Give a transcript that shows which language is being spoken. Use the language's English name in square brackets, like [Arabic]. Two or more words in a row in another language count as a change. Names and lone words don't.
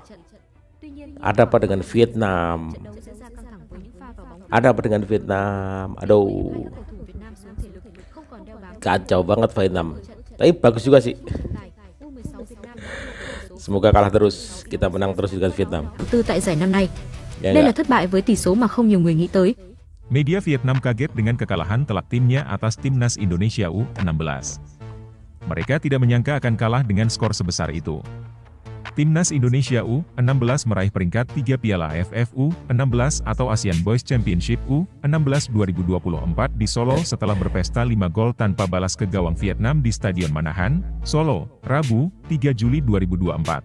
[Indonesian] Ada apa dengan Vietnam? Ada apa dengan Vietnam? Aduh, kacau banget Vietnam. Tapi bagus juga sih. Semoga kalah terus, kita menang terus dengan Vietnam. [Vietnamese] Tại giải năm nay. [Indonesian] Ya, [Vietnamese] Đây là thất bại với tỷ số mà không nhiều người nghĩ tới. [Indonesian] Media Vietnam kaget dengan kekalahan telak timnya atas timnas Indonesia U16. Mereka tidak menyangka akan kalah dengan skor sebesar itu. Timnas Indonesia U16 meraih peringkat 3 Piala AFF U16 atau ASEAN Boys Championship U16 2024 di Solo setelah berpesta 5 gol tanpa balas ke gawang Vietnam di Stadion Manahan, Solo, Rabu, 3 Juli 2024.